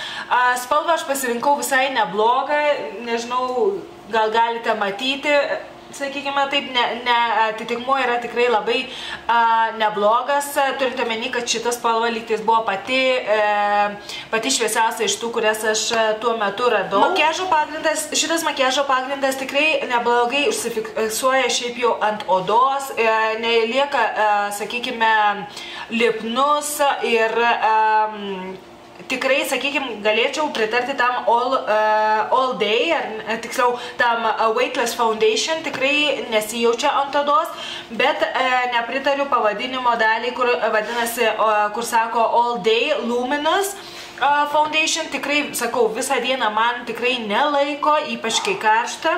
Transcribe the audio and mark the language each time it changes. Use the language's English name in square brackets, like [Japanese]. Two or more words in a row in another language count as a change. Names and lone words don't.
[Lithuanian] Spalvą aš pasirinkau visai neblogą, nežinau, gal galite matyti, sakykime taip, atitikmuo yra tikrai labai neblogas, turint omeny, kad šitas spalva lygtais buvo pati šviesiausia iš tų, kurias aš tuo metu radau. Šitas makiažo pagrindas tikrai neblogai užsifiksuoja šiaip jau ant odos, nelieka, sakykime, lipnus ir tikrai, sakykime, galėčiau pritarti tam all day, ar tiksliau tam Weightless Foundation, tikrai nesijaučia ant odos, bet nepritariu pavadinimo daliai, kur vadinasi, kur sako All Day Luminous Foundation. Tikrai, sakau, visą dieną man tikrai nelaiko, ypač kai karšta.